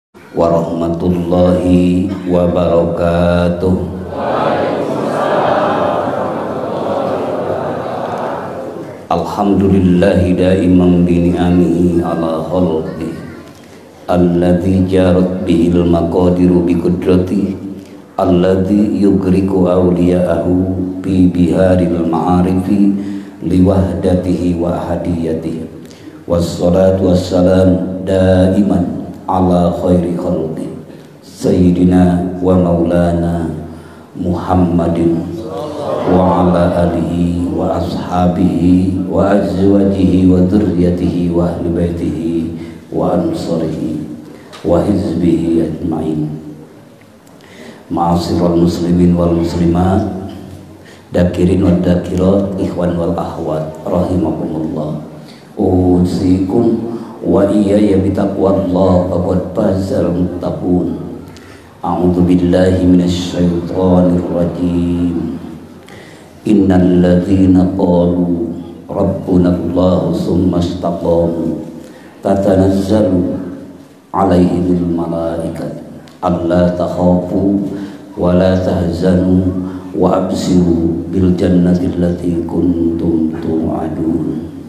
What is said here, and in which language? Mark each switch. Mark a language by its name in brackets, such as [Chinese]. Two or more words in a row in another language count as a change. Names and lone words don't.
[Arabic] ورحمة الله وبركاته. الحمد لله دائما بنعمه على خلق الذي جرت به المقادير بقدرة الذي يغرق أولياءه ببحار المعارف لوحدته وأحديته والصلاة والسلام دائما على خير خلق سيدنا ومولانا محمد وعلى آله وأصحابه وأزواجه وذريته وأهل بيته وأنصاره وحزبه أجمعين. معاشر المسلمين والمسلمات، الذاكرين والذاكرات، إخوان وأخوات رحمكم الله. أوصيكم وإياي بتقوى الله فقد فاز المتقون. أعوذ بالله من الشيطان الرجيم. إن الذين قالوا ربنا الله ثم استقاموا تتنزل عليهم الملائكة ألا تخافوا ولا تحزنوا وأبشروا بالجنة التي كنتم توعدون.